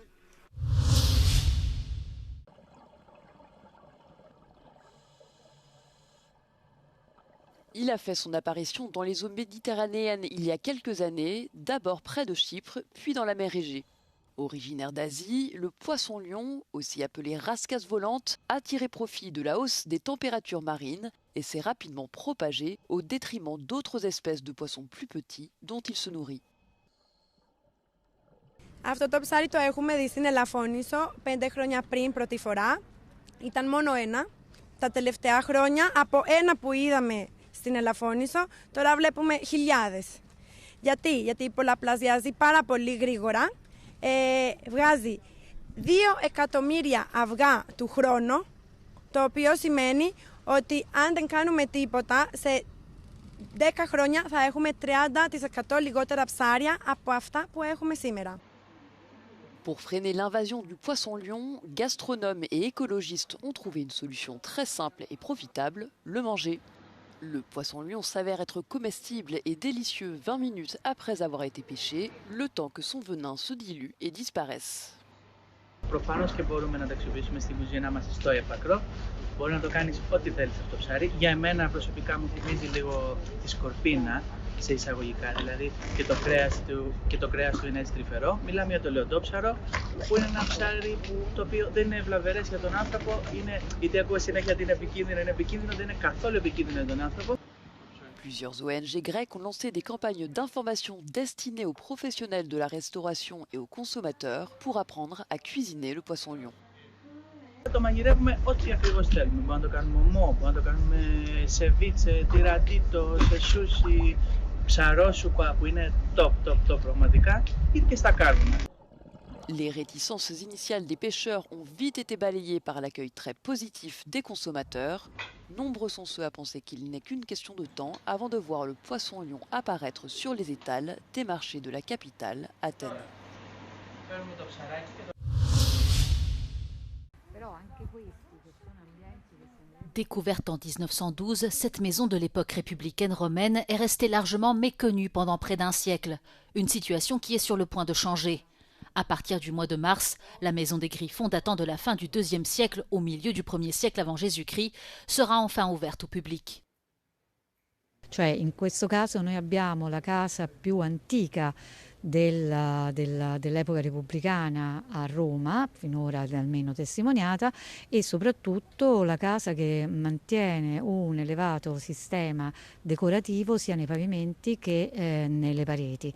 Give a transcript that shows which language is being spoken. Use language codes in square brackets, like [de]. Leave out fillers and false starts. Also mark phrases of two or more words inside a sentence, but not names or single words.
[fr] Il a fait son apparition dans les eaux méditerranéennes il y a quelques années, d'abord près de Chypre, puis dans la mer Égée. Originaire d'Asie, le poisson-lion, aussi appelé rascasse volante, a tiré profit de la hausse des températures marines et s'est rapidement propagé au détriment d'autres espèces de poissons plus petits dont il se nourrit. [el] Αυτό το ψάρι το έχουμε δει στην Ελαφώνησο 5 χρόνια πριν πρώτη φορά. Ήταν μόνο ένα. Τα τελευταία χρόνια από ένα που είδαμε στην Ελαφώνησο τώρα βλέπουμε χιλιάδες. Γιατί πολλαπλασιάζει πάρα πολύ γρήγορα. Βγάζει 2 εκατομμύρια αυγά του χρόνου, το οποίο σημαίνει ότι αν δεν κάνουμε τίποτα, σε 10 χρόνια θα έχουμε 30% λιγότερα ψάρια από αυτά που έχουμε σήμερα. [fr] Pour freiner l'invasion du poisson-lion, gastronomes et écologistes ont trouvé une solution très simple et profitable, le manger. Le poisson-lion s'avère être comestible et délicieux 20 minutes après avoir été pêché, le temps que son venin se dilue et disparaisse. [el] Προφανώς και μπορούμε να το αξιοποιήσουμε στην κουζίνα μας στο έπακρο. Μπορεί να το κάνεις ό,τι θέλεις αυτό το ψάρι. Για εμένα προσωπικά μου θυμίζει λίγο τη σκορπίνα, σε εισαγωγικά δηλαδή, και το κρέας του είναι έτσι τρυφερό. Μιλάμε για το λεοντόψαρο, που είναι ένα ψάρι το οποίο δεν είναι βλαβερές για τον άνθρωπο. Είτε ακούω συνέχεια ότι είναι επικίνδυνο, δεν είναι καθόλου επικίνδυνο για τον άνθρωπο. [fr] Plusieurs ONG grecques ont lancé des campagnes d'information destinées aux professionnels de la restauration et aux consommateurs pour apprendre à cuisiner le poisson-lion. [el] Το μαγειρεύουμε ό,τι ακριβώς θέλουμε. Μπορούμε να το κάνουμε ομό, μπορούμε να το κάνουμε σεβίτσε, τυρατίτο, σε σούσι, ψαρόσουπα που είναι top πραγματικά ή και στα κάρβουνα. [fr] Les réticences initiales des pêcheurs ont vite été balayées par l'accueil très positif des consommateurs. Nombreux sont ceux à penser qu'il n'est qu'une question de temps avant de voir le poisson-lion apparaître sur les étals des marchés de la capitale, Athènes. Découverte en 1912, cette maison de l'époque républicaine romaine est restée largement méconnue pendant près d'un siècle, une situation qui est sur le point de changer. À partir du mois de mars, la maison des Griffons datant de la fin du IIe siècle au milieu du 1er siècle avant Jésus-Christ sera enfin ouverte au public. [it] Cioè in questo caso noi abbiamo la casa più antica dell'epoca repubblicana a Roma, finora almeno testimoniata, e soprattutto la casa che mantiene un elevato sistema decorativo sia nei pavimenti che nelle pareti.